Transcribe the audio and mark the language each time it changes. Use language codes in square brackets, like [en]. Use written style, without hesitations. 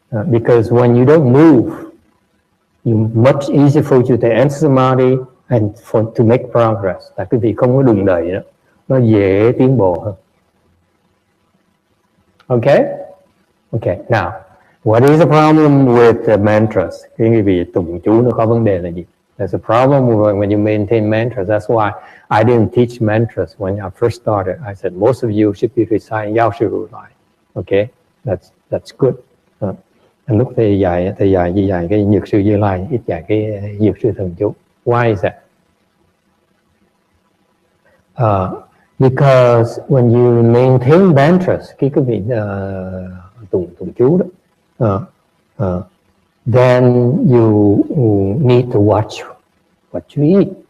[en] Because when you don't move, it's much easier for you to enter samadhi and to make progress. [vi] Tại cái việc không có đùn đẩy nữa, nó dễ tiến bộ hơn. [en] Okay? Okay, now, what is the problem with the mantras? [vi] Cái vị tụng chú nó có vấn đề là gì? [en] There's a problem when you maintain mantras. That's why I didn't teach mantras when I first started. I said, most of you should be reciting Yao Shi Ru Lai. Okay? That's good. [vi] Lúc thầy dạy cái Nhược Sư Như Lai, ít dạy cái Dược Sư Thần Chú. [en] Why is that? Because when you maintain mantras, [vi] cái vị tụng chú đó, [en] then you need to watch what you eat.